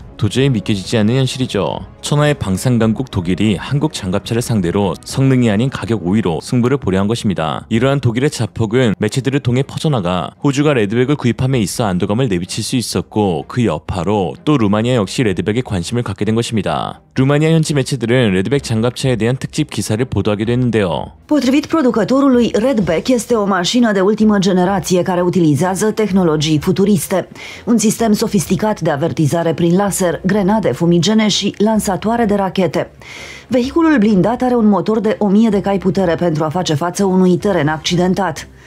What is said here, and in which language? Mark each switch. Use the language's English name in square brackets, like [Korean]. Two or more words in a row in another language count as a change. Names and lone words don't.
[Korean] 도저히 믿겨지지 않는 현실이죠. 천하의 방산강국 독일이 한국 장갑차를 상대로 성능이 아닌 가격 5위로 승부를 보려한 것입니다. 이러한 독일의 자폭은 매체들을 통해 퍼져나가 호주가 레드백을 구입함에 있어 안도감을 내비칠 수 있었고 그 여파로 또 루마니아 역시 레드백에 관심을 갖게 된 것입니다. 루마니아 현지 매체들은 레드백 장갑차에 대한 특집 기사를 보도하기도 했는데요. [Romanian] Potrivit producătorului, Redback este o mașină de ultimă generație care utilizează tehnologii futuriste. Un sistem sofisticat de avertizare prin laser, grenade fumigene și lansatoare de rachete. Vehiculul blindat are un motor de 1000 de cai putere pentru a face față unui teren accidentat.